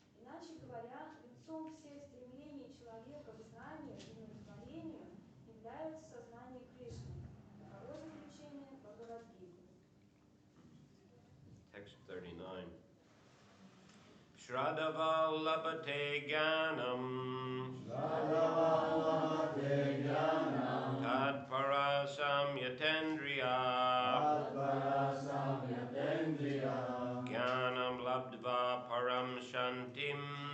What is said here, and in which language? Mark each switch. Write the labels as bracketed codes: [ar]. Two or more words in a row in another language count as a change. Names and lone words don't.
[ru] Иначе говоря, венцом всех стремлений человека к знанию и удовлетворению является сознание Кришны. Таково заключение Бхагавад-гиты. [en] Text 39. [sa] श्रद्धावा लभते ज्ञानं तत् परसं यतेन्द्रिय ज्ञानं लब्ध्वा परं शान्तिम्